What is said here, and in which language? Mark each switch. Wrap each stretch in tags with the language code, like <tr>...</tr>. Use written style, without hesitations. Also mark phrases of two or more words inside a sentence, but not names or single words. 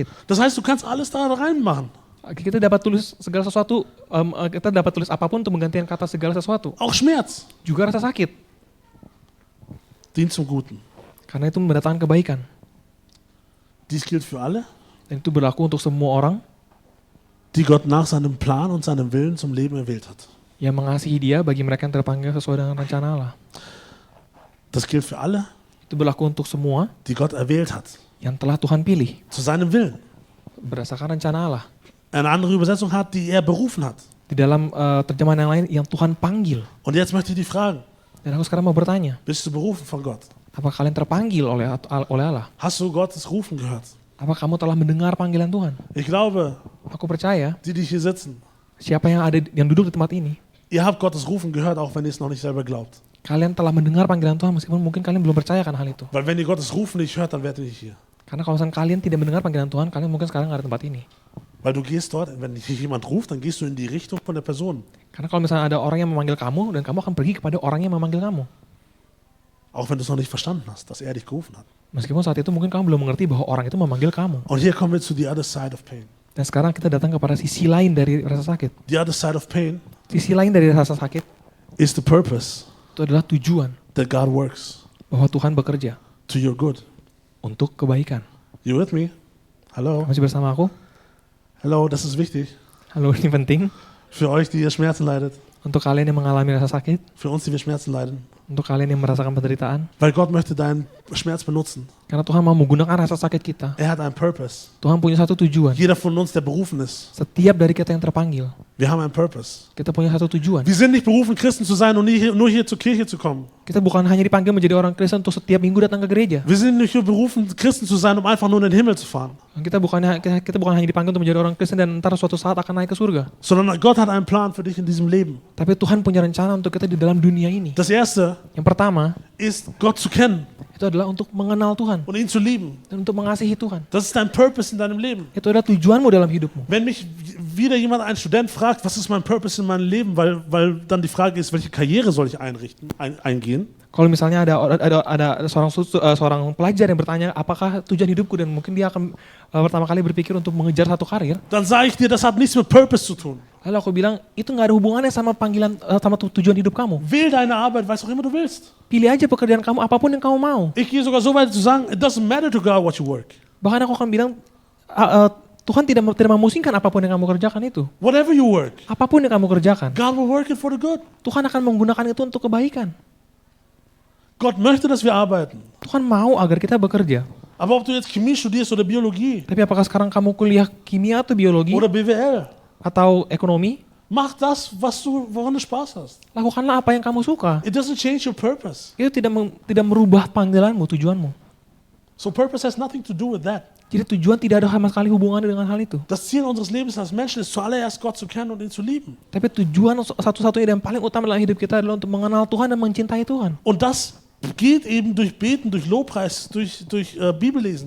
<de>Das heißt, du kannst alles da reinmachen.</de> <id>Kita dapat tulis segala sesuatu, kita dapat tulis apapun untuk menggantikan kata segala sesuatu.</id> <de>Auch Schmerz</de> <id>Juga rasa sakit,</id> <de>dient zum Guten.</de> <id>karena itu mendatangkan kebaikan.</id> <de>Dies gilt für alle,</de> <id>Dan itu berlaku untuk semua orang</id> <de>die Gott nach seinem Plan und seinem Willen zum Leben erwählt hat.</de> <id>yang mengasihi Dia, bagi mereka yang terpanggil sesuai dengan rencana Allah.</id> <de>Das gilt für alle,</de> <id>Itu berlaku untuk semua</id> <de>die Gott erwählt hat,</de> <id>yang telah Tuhan pilih</id> <de>zu seinem Willen.</de> <id>berdasarkan rencana Allah.</id> <de>Eine andere Übersetzung hat, die er berufen hat.</de> <id>Di dalam terjemahan yang lain, yang Tuhan panggil.</id> <de>Und jetzt möchte ich dich fragen,</de> <id>Dan aku sekarang mau bertanya,</id> <de>bist du berufen von Gott?</de> <id>apakah kalian terpanggil oleh Allah?</id> <de>Hast du Gottes Rufen gehört?</de> <id>Apakah kamu telah mendengar panggilan Tuhan?</id> <de>Ich glaube,</de> <id>Aku percaya,</id> <de>die hier sitzen,</de> <id>siapa yang duduk di tempat ini,</id> <de>ihr habt Gottes Rufen gehört, auch wenn ihr es noch nicht selber glaubt.</de> <id>kalian telah mendengar panggilan Tuhan meskipun mungkin kalian belum percayakan hal itu.</id> <de>Weil wenn ihr Gottes Rufen nicht hört, dann werdet ihr nicht hier.</de> <id>Karena kalau misalnya kalian tidak mendengar panggilan Tuhan, kalian mungkin sekarang nggak ada tempat ini.</id> <de>Weil du gehst dort, wenn dich jemand ruft, dann gehst du in die Richtung von der Person.</de> <id>Karena kalau misalnya ada orang yang memanggil kamu, dan kamu akan pergi kepada orang yang memanggil kamu.</id> <de>Auch wenn du es noch nicht verstanden hast, dass er dich gerufen hat.</de> <id>Meskipun saat itu mungkin kamu belum mengerti bahwa orang itu memanggil kamu.</id> <de>Und hier kommen wir zu</de> <en>the other side of pain.</en> <id>Dan sekarang kita datang kepada sisi lain dari rasa sakit.</id> <en>The other side of pain</en> <id>Sisi lain dari rasa sakit</id> <en>is the purpose</en> <id>itu adalah tujuan</id> <en>that God works</en> <id>bahwa Tuhan bekerja</id> <en>to your good.</en> <id>untuk kebaikan.</id> <en>You with me?</en> <id>Hallo? Masih bersama aku?</id> <de>Hallo, das ist wichtig.</de> <id>Halo, ini penting</id> <de>Für euch, die ihr Schmerzen leidet.</de> <id>untuk kalian yang mengalami rasa sakit,</id> <de>Für uns, die wir Schmerzen leiden.</de> <id>untuk kalian yang merasakan penderitaan.</id> <de>Weil Gott möchte deinen Schmerz benutzen.</de> <id>Karena Tuhan mau menggunakan rasa sakit kita.</id> <de>Er hat einen Purpose.</de> <id>Tuhan punya satu tujuan.</id> <de>Jeder von uns, der berufen ist.</de> <id>Setiap dari kita yang terpanggil,</id> <de>Wir haben einen Purpose.</de> <id>kita punya satu tujuan.</id> <de>Wir sind nicht berufen, Christen zu sein und nur hier zur Kirche zu kommen.</de> <id>Kita bukan hanya dipanggil menjadi orang Kristen untuk setiap minggu datang ke gereja.</id> <de>Wir sind nicht nur berufen, Christen zu sein, um einfach nur in den Himmel zu fahren.</de> <id>Kita bukan hanya dipanggil untuk menjadi orang Kristen dan ntar suatu saat akan naik ke surga.</id> <de>Sondern Gott hat einen Plan für dich in diesem Leben.</de> <id>Tapi Tuhan punya rencana untuk kita di dalam dunia ini.</id> <de>Das Erste</de> <id>Yang pertama,</id> <de>ist, Gott zu kennen</de> <id>itu adalah untuk mengenal Tuhan</id> <de>und ihn zu lieben.</de> <id>dan untuk mengasihi Tuhan.</id> <de>Das ist dein Purpose in deinem Leben.</de> <id>Itu adalah tujuanmu dalam hidupmu.</id> <de>Wenn mich wieder jemand, ein Student fragt, was ist mein Purpose in meinem Leben, weil dann die Frage ist, welche Karriere soll ich eingehen?</de> <id>Kalau misalnya ada seorang pelajar yang bertanya apakah tujuan hidupku, dan mungkin dia akan pertama kali berpikir untuk mengejar satu karir,</id> <de>Dann sage ich dir, das hat nichts mit Purpose zu tun.</de> <id>lalu aku bilang itu nggak ada hubungannya sama panggilan sama tujuan hidup kamu.</id> <de>Wähl deine Arbeit, was auch immer du willst.</de> <id>Pilih aja pekerjaan kamu apapun yang kamu mau.</id> <de>Ich gehe sogar so weit zu sagen,</de> <en>it doesn't matter to God what you work.</en> <id>Bahkan aku akan bilang Tuhan tidak memusingkan apapun yang kamu kerjakan itu.</id> <en>Whatever you work,</en> <id>Apapun yang kamu kerjakan,</id> <en>God will work it for the good.</en> <id>Tuhan akan menggunakan itu untuk kebaikan.</id> <de>Gott möchte, dass wir arbeiten.</de> <id>Tuhan mau agar kita bekerja.</id> <de>Aber ob du jetzt Chemie studierst oder Biologie</de> <id>Tapi apakah sekarang kamu kuliah kimia atau biologi</id> <de>oder BWL,</de> <id>atau ekonomi,</id> <de>mach das, woran du Spaß hast.</de> <id>lakukanlah apa yang kamu suka.</id> <en>It doesn't change your purpose.</en> <id>Itu tidak merubah panggilanmu, tujuanmu.</id> <en>So purpose has nothing to do with that.</en> <id>Jadi tujuan tidak ada sama sekali hubungannya dengan hal itu.</id> <de>Das Ziel unseres Lebens als Menschen ist zuallererst Gott zu kennen und ihn zu lieben.</de> <id>Tapi tujuan satu-satunya dan paling utama dalam hidup kita adalah untuk mengenal Tuhan dan mencintai Tuhan.</id> <de>Und das geht eben durch Beten, durch Lobpreis, durch Bibellesen.</de>